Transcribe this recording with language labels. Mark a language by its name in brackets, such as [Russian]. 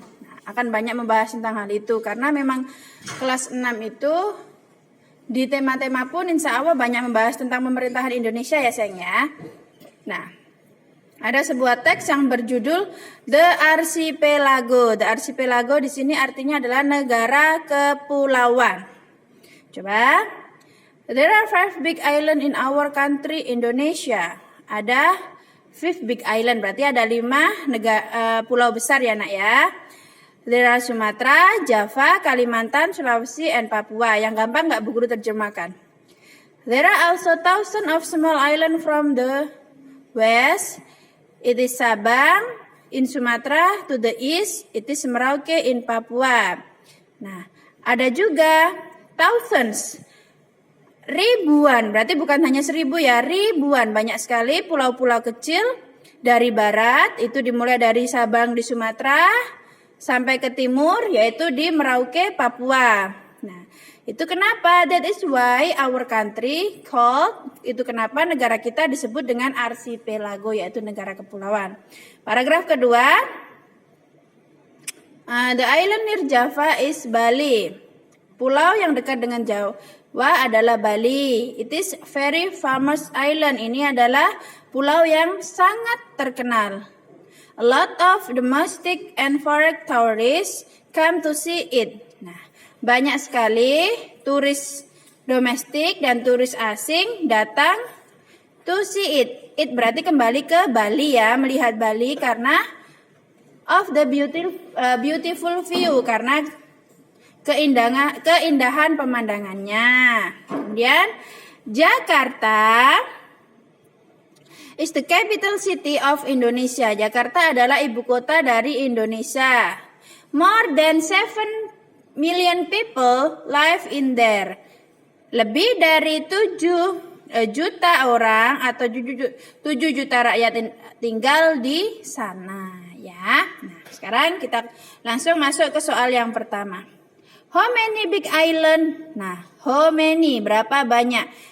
[Indonesian] Nah, akan banyak membahas tentang hal itu, karena memang kelas 6 itu di tema-tema pun insya Allah banyak membahas tentang pemerintahan Indonesia ya sayang ya. Nah, ada sebuah teks yang berjudul The Archipelago. The Archipelago di sini artinya adalah negara kepulauan. Coba. [English] There are 5 big island in our country, Indonesia. [Indonesian] Ada 5 [English] big island, [Indonesian] berarti ada 5 pulau besar ya nak ya. [English] There are Sumatera, Java, Kalimantan, Sulawesi, and Papua. [Indonesian] Yang gampang nggak Bu Guru terjemahkan. [English] There are also thousands of small island from the west. It is Sabang in Sumatera, to the east it is Merauke in Papua. [Indonesian] Nah, ada juga thousands, ribuan, berarti bukan hanya 1000 ya, ribuan, banyak sekali pulau-pulau kecil dari barat, itu dimulai dari Sabang di Sumatera sampai ke timur, yaitu di Merauke, Papua. Nah, itu kenapa? [English] That is why our country called, [Indonesian] itu kenapa negara kita disebut dengan archipelago, yaitu negara kepulauan. Paragraf kedua, [English] the island near Java is Bali. [Indonesian] Pulau yang dekat dengan Jawa adalah Bali. [English] It is very famous island. [Indonesian] Ini adalah pulau yang sangat terkenal. [English] A lot of domestic and foreign tourists come to see it. [Indonesian] Nah, banyak sekali turis domestik dan turis asing datang [English] to see it. [Indonesian] It berarti kembali ke Bali ya, melihat Bali karena [English] of the beautiful view, [Indonesian] karena keindahan pemandangannya. Kemudian [English] Jakarta is the capital city of Indonesia. [Indonesian] Jakarta adalah ibu kota dari Indonesia. [English] More than 7 million people live in there. [Indonesian] Lebih dari 7 juta orang atau 7 juta rakyat tinggal di sana ya. Nah, sekarang kita langsung masuk ke soal yang pertama. [English] How many big island? Nah, how many, [Indonesian] berapa banyak?